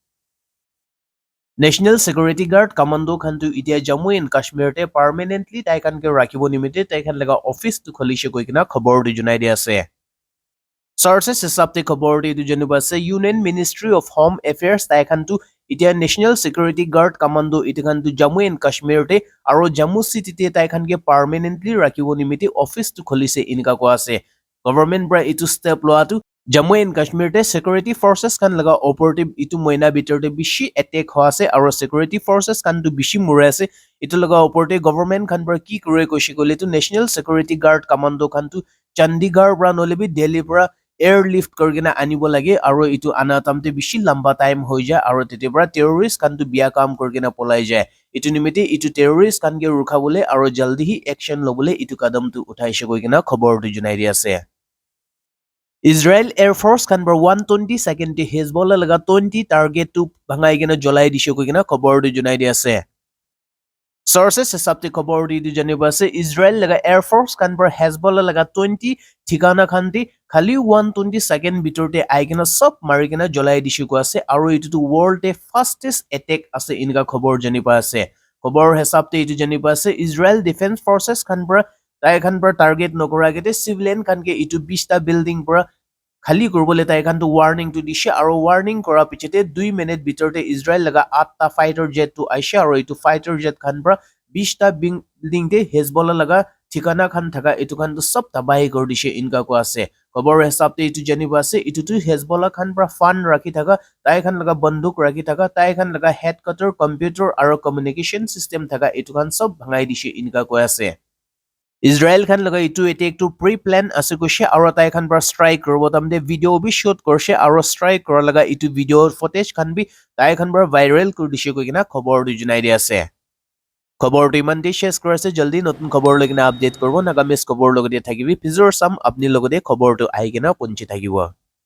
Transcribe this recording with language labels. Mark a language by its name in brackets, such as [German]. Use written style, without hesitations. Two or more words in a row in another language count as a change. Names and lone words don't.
[Naga Pidgin] National Security Guard Commando khan tu itia Jammu and Kashmir te permanently tai khan ke rakhibo nimite tai khan laga office tu kholishe koikina khobor di junai di ase. Sources hisab te khobor di tu janiba ase Union Ministry of Home Affairs tai khan tu itia National Security Guard Commando iti khan tu Jammu and Kashmir te aro Jammu city te tai khan ke permanently rakhibo nimite office tu kholise inika ko ase. Government bra itu step loa tu Jammu and Kashmir te [English] security forces [Naga Pidgin] kan laga operative itu moina bitor te bishi attack ho ase aro [English] security forces [Naga Pidgin] kan tu bishi mure ase itu laga operative government kan bar ki kore koshi kole tu National Security Guard Commando kan tu Chandigarh bra nolebi Delhi bra airlift korgena anibo lage aro itu anatamte bishi lamba time hoi ja aro tete bra terrorist kan tu biya kam korgena polai jay itu nimite itu terrorist kan ge rukhabole aro jaldi hi action lobole itu kadam tu uthaise koigena khobor tu junai di ase. Israel Air Force kan bar 122nd te Hezbollah laga 20 target tu bhangai gena jolai dishe ko gena khobor du junai di ase. Sources hisab te khobor di janiba ase Israel laga Air Force kan bar Hezbollah laga 20 thikana khan di khali 122nd bitor te ai gena sab mari gena jolai dishe ko ase aro itu tu world te [English] fastest attack [Naga Pidgin] ase inga khobor janiba ase. Khobor hisab te itu janiba ase Israel Defense Forces kan bar tai khan bar target nokora gete civilian kan ke itu 20 ta building bra khali korbole tai khan to warning to dishe aro warning kora pichete 2 minute bitorte Israel laga 8 ta [English] fighter jet [Naga Pidgin] to aisha aro itu [English] fighter jet [Naga Pidgin] khan bra 20 ta building te Hezbollah laga thikana khan thaka itu khan to sab tabai kor dishe inka ko ase khobor hisab te itu janiba ase itu tu Hezbollah khan bra fund rakhi thaka tai khan laga banduk rakhi thaka tai khan laga [English] headquarter computer [Naga Pidgin] aro [English] communication system [Naga Pidgin] thaka itu khan sab bhangai dishe inka ko ase. Israel khan laga itu attack to pre-plan ase koshe aro tai khan bar strike korbo tamde video bi shoot korse aro strike kora laga itu [English] video footage [Naga Pidgin] khan bi tai khan bar viral kor dishe koina khobor du junai di ase. Khobor tu iman de share korase jaldi notun khobor lagina update korbo nagamis khobor logode thakibi pizor sam apni logode khobor tu ahi gena ponchi thakibo.